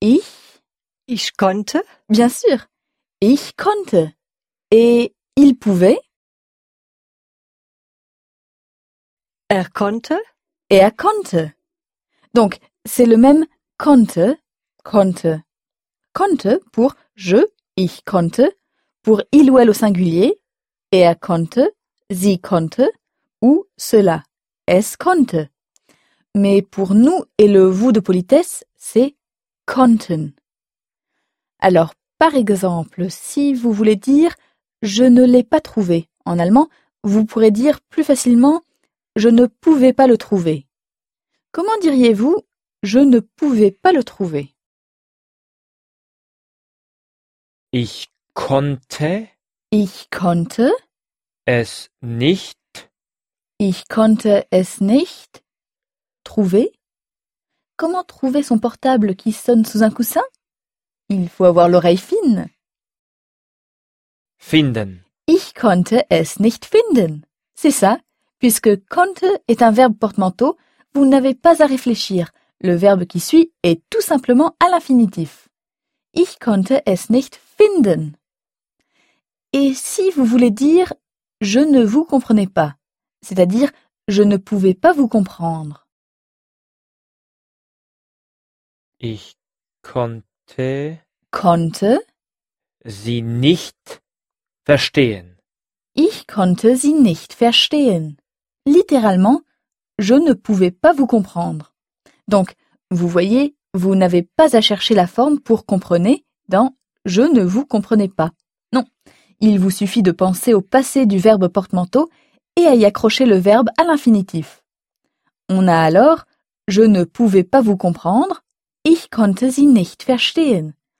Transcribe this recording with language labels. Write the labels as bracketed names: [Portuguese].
[German] Ich? Ich konnte? [French] Bien sûr. [German] Ich konnte. [French] Et il pouvait? [German] Er konnte? Er konnte. [French] Donc, c'est le même konnte, konnte. Konnte pour je, [German] ich konnte, [French] pour il ou elle au singulier, [German] er konnte, sie konnte, [French] ou cela, [German] es konnte. [French] Mais pour nous et le vous de politesse, c'est konnten. Alors, par exemple, si vous voulez dire « je ne l'ai pas trouvé » en allemand, vous pourrez dire plus facilement « je ne pouvais pas le trouver ». Comment diriez-vous « je ne pouvais pas le trouver » ? [German] Ich konnte. Ich konnte. Es nicht. Ich konnte es nicht. [French] Trouver. Comment trouver son portable qui sonne sous un coussin? Il faut avoir l'oreille fine. [German] Finden. Ich konnte es nicht finden. [French] C'est ça, puisque konnte est un verbe porte-manteau, vous n'avez pas à réfléchir. Le verbe qui suit est tout simplement à l'infinitif. [German] Ich konnte es nicht finden. [French] Et si vous voulez dire « je ne vous comprenais pas », c'est-à-dire « je ne pouvais pas vous comprendre ». [German] Ich konnte, konnte sie nicht verstehen. Ich konnte sie nicht verstehen. [French] Littéralement, je ne pouvais pas vous comprendre. Donc, vous voyez, vous n'avez pas à chercher la forme pour comprenez dans je ne vous comprenais pas. Non, il vous suffit de penser au passé du verbe porte-manteau et à y accrocher le verbe à l'infinitif. On a alors je ne pouvais pas vous comprendre. [German] Ich konnte sie nicht verstehen.